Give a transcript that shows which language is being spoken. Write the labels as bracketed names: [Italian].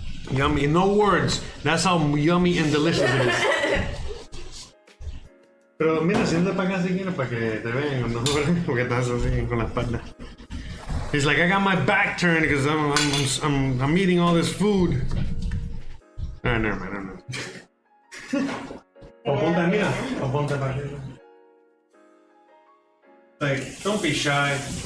[English] Yummy, no words. That's how yummy and delicious it is. [Spanish] Pero mira, siéntate para acá si quieres para que te vean, ¿no? Porque estás así con la espalda. [English] He's like, I got my back turned because I'm eating all this food. Never mind, I don't know. [Spanish] Apunta, mira, apunta para arriba. [English] Like, don't be shy.